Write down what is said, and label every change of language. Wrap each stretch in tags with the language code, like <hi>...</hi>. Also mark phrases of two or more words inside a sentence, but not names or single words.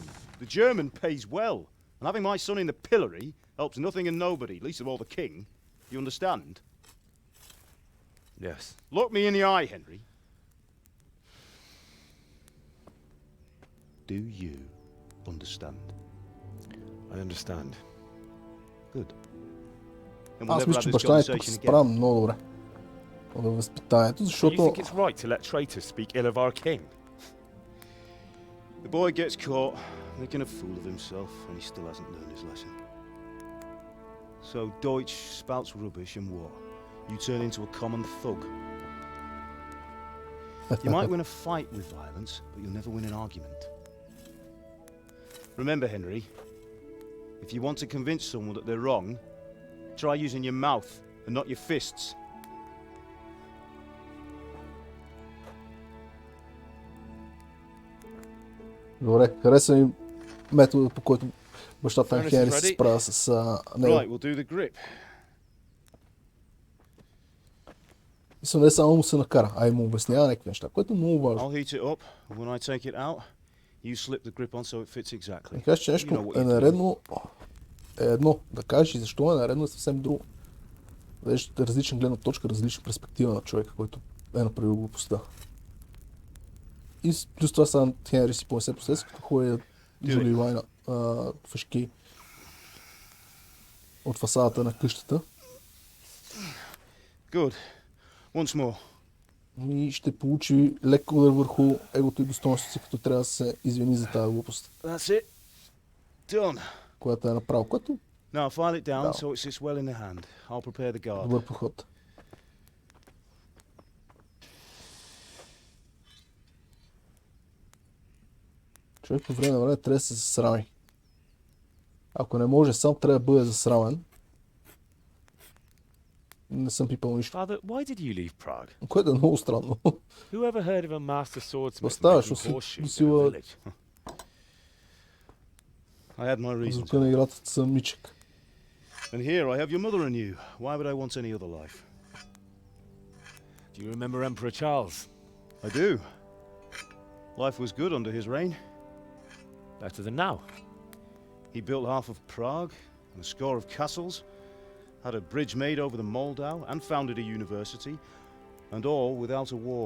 <en>The German pays well, and having my son in the pillory helps nothing and nobody, least of all the king. You understand? Yes. Look me in the eye, Henry. Do you understand? I understand. Good.</en> <bg>Аз мисля, че баща ни тук се справя много добре във възпитанието, защото...</bg> <en>Do you think it's right to let traitors speak ill of our king? The boy gets caught making a fool of himself and he still hasn't learned his lesson. So Deutsch spouts rubbish and what? You turn into a common thug. You might win a fight with violence, but you'll never win an argument. Remember, Henry, if you want to convince someone that they're wrong, try using your mouth and not your fists.</en> <bg>Добре, хареса ми метода, по който бащата на Хенри се справя с него.</bg> <en>Right, we'll do the grip.</en> <bg>И не само му се накара, а и му обяснява някакви неща, което е много важно.</bg> <en>I'll heat it up, and when I take it out, you slip the grip on so it fits exactly.</en> <bg>Да кажеш, че нещо е наредно е едно, да кажеш и защо е наредно е съвсем друго. Виж различна гледна точка, различна перспектива на човека, който е направил глупостта. И плюс това сам Хенри си понесе процес, като ходи заливай на фъшки от фасадата на къщата.</bg> <en>Good. Once more.</en> <bg>И ще получи лек удар върху егото и достоинството си, като трябва да се извини за тази глупост.</bg> <en>That's it. Done.</en> <bg>Която е направил, което</bg> <en>Now file it down so it sits well in the hand. I'll prepare the guard.</en> <bg>добър подход. Човек по време на време трябва да се засрами. Ако не може сам, трябва да бъде засрамен. Не съм пипал нищо.</bg> <en>Father, why did you leave Prague?</en> <bg>Което е много странно.</bg> <en>Who ever heard of a master swordsmith</en> <bg>Оставаш</bg> <en>making</en> <bg>до</bg> <en>horseshoes in a</en> <bg>сила</bg> <en>village? I had my reasons.</en> <bg>звука на играта самичък.</bg> <en>And here I have your mother and you. Why would I want any other life? Do you remember Emperor Charles? I do. Life was good under his reign. Better than now. He built half of Prague and a score of castles, had a bridge made over the Moldau, and founded a university, and all without a war.</en>